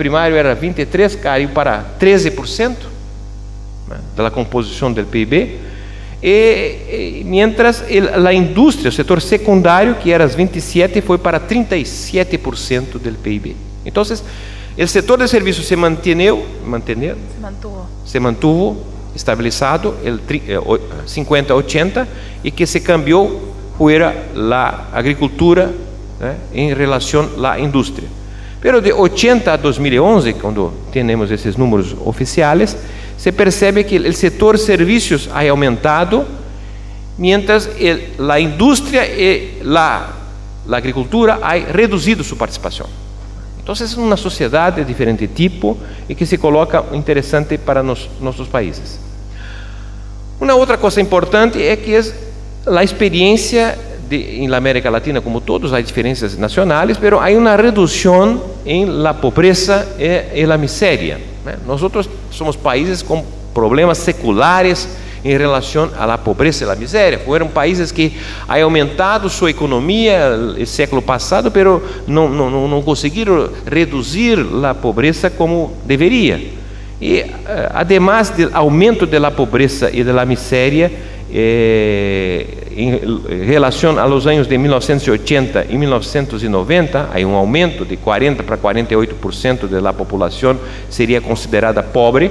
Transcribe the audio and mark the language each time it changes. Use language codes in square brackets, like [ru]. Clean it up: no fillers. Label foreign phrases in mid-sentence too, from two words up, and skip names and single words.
[pt] Primário era 23%, caiu para 13%, né, da composição do PIB. Mientras a indústria, o setor secundário, que era 27%, foi para 37% do PIB. Então, o setor de serviços se mantuvo estabilizado, el 50-80, e que se cambiou foi a agricultura, né, em relação à indústria. Pero de 80 a 2011, quando temos esses números oficiais, se percebe que o setor serviços ha aumentado, mientras a indústria e a agricultura ha reduzido sua participação. Então, é uma sociedade de diferente tipo e que se coloca interessante para nossos países. Uma outra coisa importante é que a experiência [es] en la América Latina, como todos, hay diferencias nacionales, pero hay una reducción en la pobreza y la miseria. Nosotros somos países con problemas seculares [pt] em relação à pobreza e à miséria. Foram países que [es] han aumentado [pt] sua economia no século passado, pero não conseguiram reduzir a pobreza como deveria. E, además do aumento da pobreza e da miséria, em relação aos anos de 1980 e 1990, há aumento de 40% para 48% da população seria considerada pobre.